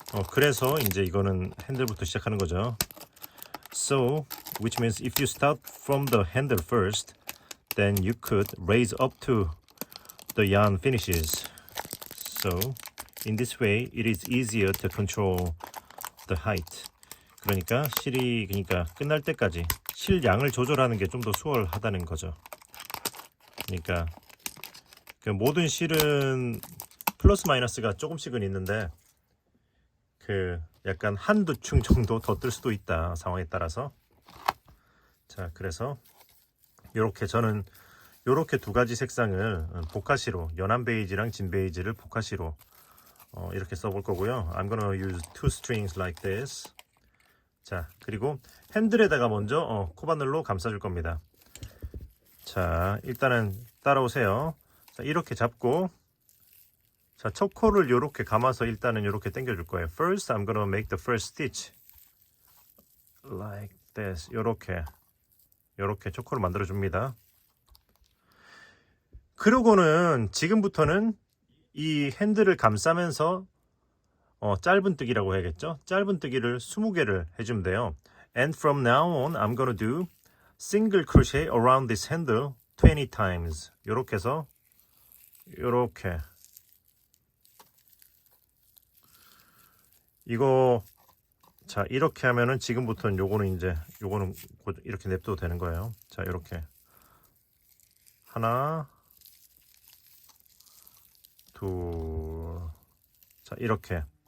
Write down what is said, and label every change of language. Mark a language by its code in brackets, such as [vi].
[ko] 그래서 이제 이거는 핸들부터 시작하는 거죠. [en] So, which means if you start from the handle first, then you could raise up to the yarn finishes. So, in this way, it is easier to control the height. [ko] 그러니까 끝날 때까지 실 양을 조절하는 게 좀 더 수월하다는 거죠. 그러니까 그 모든 실은 플러스 마이너스가 조금씩은 있는데 약간 한두 층 정도 더 뜰 수도 있다, 상황에 따라서. 자, 그래서 저는 요렇게 두 가지 색상을 보카시로, 연한 베이지랑 진 베이지를 보카시로 이렇게 써볼 거고요. [en] I'm gonna use two strings like this. [ko] 자, 그리고 핸들에다가 먼저 코바늘로 감싸줄 겁니다. 자, 일단은 따라오세요. 자, 이렇게 잡고, 자, 첫 코를 요렇게 감아서 일단은 요렇게 당겨줄 거예요. [en] First, I'm gonna make the first stitch. Like this. [ko] 요렇게 첫 코를 만들어줍니다. 그러고는 지금부터는 이 핸들을 감싸면서 짧은 뜨기라고 해야겠죠? 짧은 뜨기를 20개를 해주면 돼요. [en] And from now on, I'm gonna do single crochet around this handle 20 times. [ko] 요렇게 해서 요렇게 이거, 자, 이렇게 하면은 지금부터는 요거는 이렇게 냅둬도 되는 거예요. 자, 이렇게 하나, 둘, 자, 이렇게.